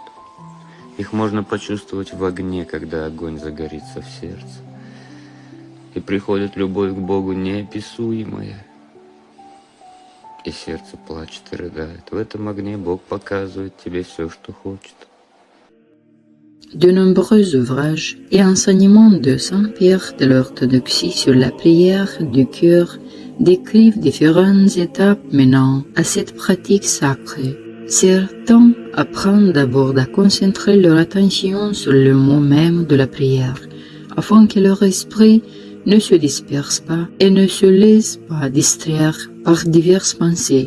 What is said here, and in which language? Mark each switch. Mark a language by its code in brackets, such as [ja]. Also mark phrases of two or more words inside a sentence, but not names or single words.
[ru] Их можно почувствовать в огне, когда огонь загорится в сердце. И приходит любовь к Богу неописуемая. И сердце плачет и рыдает. В этом огне Бог показывает тебе все, что хочет. [fr] De nombreux ouvrages et enseignements de Saint Pierre de l'orthodoxie sur la prière du cœur décrivent différentes étapes menant à cette pratique sacrée. Certains apprennent d'abord à concentrer leur attention sur le mot même de la prière, afin que leur esprit ne se disperse pas et ne se laisse pas distraire par diverses pensées.